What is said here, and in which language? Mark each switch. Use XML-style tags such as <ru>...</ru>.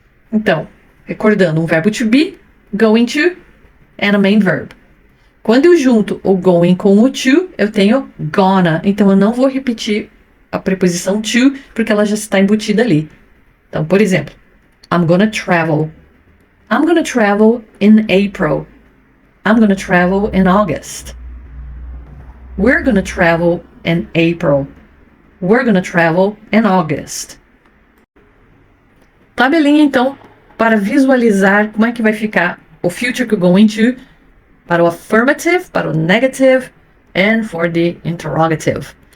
<pt>Então, recordando, um verbo to be, going to,</pt> <en>and a main verb.</en> <pt>Quando eu junto o going com o to, eu tenho gonna, então eu não vou repetir a preposição to, porque ela já está embutida ali. Então, por exemplo,</pt> <en>I'm gonna travel. I'm gonna travel in April. I'm gonna travel in August. We're gonna travel in April. We're gonna travel in August.</en> <pt>Tabelinha, então, para visualizar como é que vai ficar o future com going to para o affirmative, para o negative</pt> <en>and for the interrogative.</en>